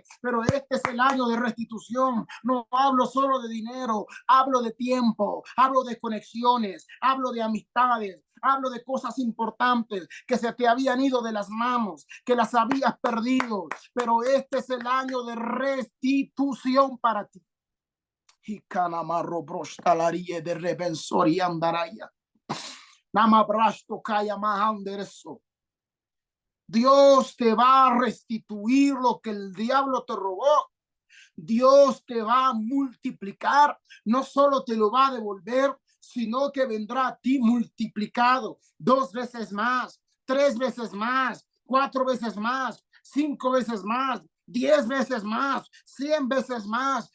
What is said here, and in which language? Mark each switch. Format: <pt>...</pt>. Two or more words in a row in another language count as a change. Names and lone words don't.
<es>Pero este es el año de restitución. No hablo solo de dinero, hablo de tiempo, hablo de conexiones, hablo de amistades, hablo de cosas importantes que se te habían ido de las manos, que las habías perdido, pero este es el año de restitución para ti. Y canamarro brostalarie de rebensori andaraya. Namabrasto kaya mahandereso. Dios te va a restituir lo que el diablo te robó. Dios te va a multiplicar, no solo te lo va a devolver, sino que vendrá a ti multiplicado 2 veces más, 3 veces más, 4 veces más, 5 veces más, 10 veces más, 100 veces más.</es>